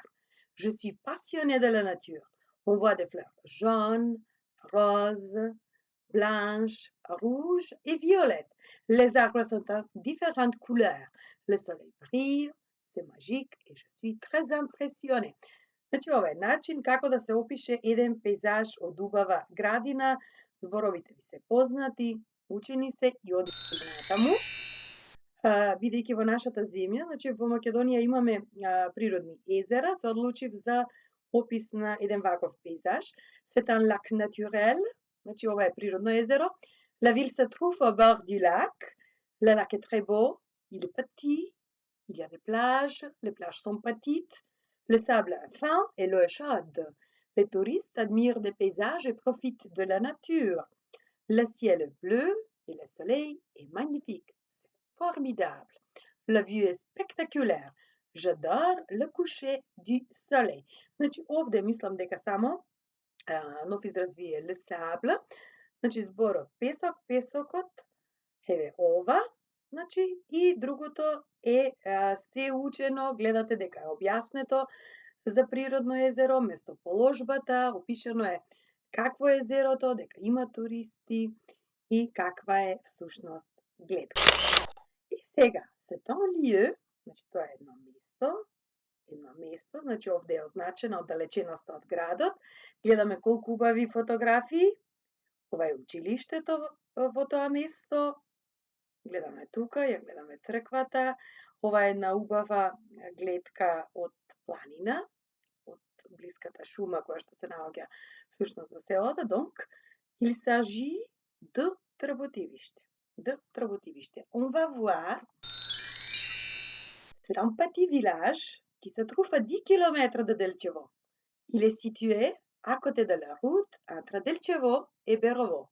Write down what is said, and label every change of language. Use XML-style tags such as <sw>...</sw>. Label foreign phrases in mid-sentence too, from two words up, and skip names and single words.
<fr>Je suis passionnée de la nature. On voit des fleurs jaunes, roses, blanches, rouges et violettes. Les arbres sont de différentes couleurs. Le soleil brille, c'est magique et je suis très impressionnée.</fr> <mk>Значи, ова е начин како да се опише еден пейзаж од убава градина. Зборовите ви се познати, учени се и одите натаму. Бидејќи во нашата земја, значи во Македонија имаме природни езера, се одлучив за опис на еден ваков пейзаж.</mk> <fr>C'est un lac naturel,</fr> <mk>значи ова е природно езеро.</mk> <fr>La ville se trouve au bord du lac. Le lac est très beau, il est petit, il y a des plages, les plages sont petites, le sable est fin et l'eau est chaude. Les touristes admirent des paysages et profitent de la nature. Le ciel est bleu et le soleil est magnifique. Formidable. La vue est spectaculaire. J'adore le coucher du soleil.</fr> <mk>Значи, овде мислам дека само нов израз ви е</mk> <fr>le sable.</fr> <mk>Значи, зборот песокот, еве ова, значи, и другото е се учено, гледате дека е објаснето за природно езеро, местоположбата, опишано е какво е езерото, дека има туристи и каква е всушност гледка. И сега,</mk> <fr>c'est un lieu,</fr> <mk>значи тоа е едно место, значи овде е означена оддалеченоста од градот. Гледаме колку убави фотографии. Ова е училиштето во тоа место. Гледаме тука, ја гледаме црквата. Ова е една убава гледка од планина, од блиската шума која што се наоѓа всушност до селото.</mk> <fr>Donc, il s'agit de Трботивиште. On va voir. C'est un petit village qui se trouve à 10 km de Delchevo. Il est situé à côté de la route entre Delchevo et Berovo.</fr>